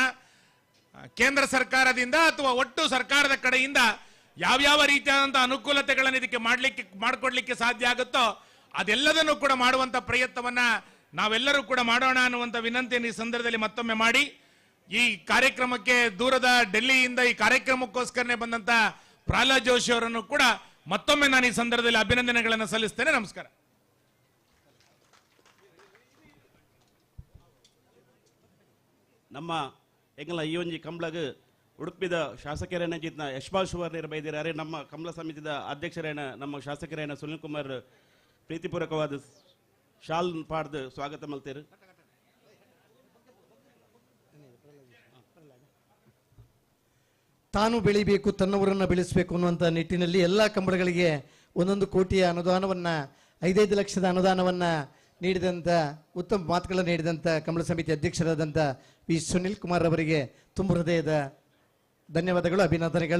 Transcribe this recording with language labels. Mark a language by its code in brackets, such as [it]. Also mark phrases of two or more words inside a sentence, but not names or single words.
[kn] ಕೇಂದ್ರ ಸರ್ಕಾರದಿಂದ ಅಥವಾ ಒಟ್ಟು ಸರ್ಕಾರದ ಕಡೆಯಿಂದ ಯಾವ್ಯಾವ ರೀತಿಯಾದಂತಹ ಅನುಕೂಲತೆಗಳನ್ನು ಇದಕ್ಕೆ ಮಾಡಿಕೊಡ್ಲಿಕ್ಕೆ ಸಾಧ್ಯ ಆಗುತ್ತೋ ಅದೆಲ್ಲದನ್ನು ಕೂಡ ಮಾಡುವಂತ ಪ್ರಯತ್ನವನ್ನ ನಾವೆಲ್ಲರೂ ಕೂಡ ಮಾಡೋಣ ಅನ್ನುವಂತ ವಿನಂತಿಯನ್ನು ಈ ಸಂದರ್ಭದಲ್ಲಿ ಮತ್ತೊಮ್ಮೆ ಮಾಡಿ, ಈ ಕಾರ್ಯಕ್ರಮಕ್ಕೆ ದೂರದ ಡೆಲ್ಲಿಯಿಂದ ಈ ಕಾರ್ಯಕ್ರಮಕ್ಕೋಸ್ಕರನೇ ಬಂದಂತ ಪ್ರಹ್ಲಾದ್ ಜೋಶಿ ಅವರನ್ನು ಕೂಡ ಮತ್ತೊಮ್ಮೆ ನಾನು ಈ ಸಂದರ್ಭದಲ್ಲಿ ಅಭಿನಂದನೆಗಳನ್ನು ಸಲ್ಲಿಸ್ತೇನೆ. ನಮಸ್ಕಾರ. [tcy] ನಮ್ಮ ಎಂಗಲ ಈ ಒಂಜಿ ಕಂಬಳಗ್ ಉಡುಪಿದ ಶಾಸಕರೇನ ಜಿತ್ನ ಯಶ್ಪಾಲ್ ಸುವರ್ಣರು ಬೈದಿದ್ದಾರೆ. ನಮ್ಮ ಕಂಬಳ ಸಮಿತಿದ ಅಧ್ಯಕ್ಷರೇನ ನಮ್ಮ ಶಾಸಕರೇನ ಸುನಿಲ್ ಕುಮಾರ್ ಪ್ರೀತಿಪೂರ್ವಕವಾದ ಶಾಲ್ ಪಾಡ್ದು ಸ್ವಾಗತ ಮಲ್ತೇರು. [kn] ತಾನು ಬೆಳಿಬೇಕು, ತನ್ನವರನ್ನು ಬೆಳೆಸಬೇಕು ಅನ್ನುವಂಥ ನಿಟ್ಟಿನಲ್ಲಿ ಎಲ್ಲ ಕಂಬಳಗಳಿಗೆ 1 ಕೋಟಿಯ ಅನುದಾನವನ್ನು, 5 ಲಕ್ಷದ ಅನುದಾನವನ್ನು ನೀಡಿದಂಥ, ಉತ್ತಮ ಮಾತುಗಳನ್ನು ನೀಡಿದಂಥ ಕಂಬಳ ಸಮಿತಿ ಅಧ್ಯಕ್ಷರಾದಂಥ ವಿ ಸುನಿಲ್ ಕುಮಾರ್ ಅವರಿಗೆ ತುಂಬ ಹೃದಯದ ಧನ್ಯವಾದಗಳು, ಅಭಿನಂದನೆಗಳು.